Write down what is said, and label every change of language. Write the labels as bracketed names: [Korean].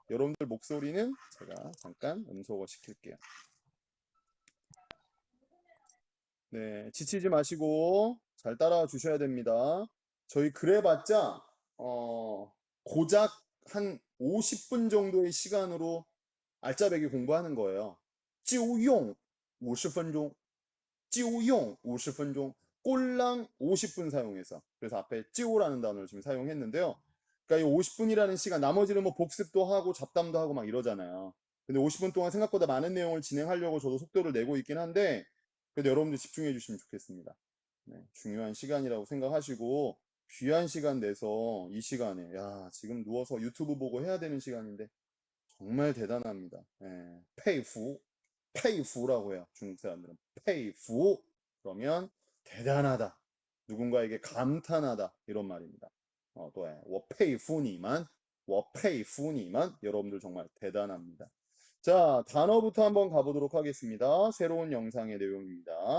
[Korean] 여러분들 목소리는 제가 잠깐 음소거 시킬게요. 네, 지치지 마시고 잘 따라와 주셔야 됩니다. 저희 그래봤자 고작 한 50분 정도의 시간으로 알짜배기 공부하는 거예요. [Chinese] 就用 50分钟, 就用 50分钟, [Korean] 꼴랑 50분 사용해서. 그래서 앞에 就라는 단어를 지금 사용했는데요. 그러니까 이 50분이라는 시간, 나머지는 뭐 복습도 하고 잡담도 하고 막 이러잖아요. 근데 50분 동안 생각보다 많은 내용을 진행하려고 저도 속도를 내고 있긴 한데, 그래도 여러분들 집중해 주시면 좋겠습니다. 네, 중요한 시간이라고 생각하시고, 귀한 시간 내서 이 시간에, 야, 지금 누워서 유튜브 보고 해야 되는 시간인데, 정말 대단합니다. 네, 페이후, 페이후라고 해요. 중국 사람들은. 페이후. 그러면 대단하다. 누군가에게 감탄하다. 이런 말입니다. [Chinese] 对，我佩服你们，我佩服你们. [Korean] 여러분들 정말 대단합니다. 자, 단어부터 한번 가보도록 하겠습니다. 새로운 영상의 내용입니다.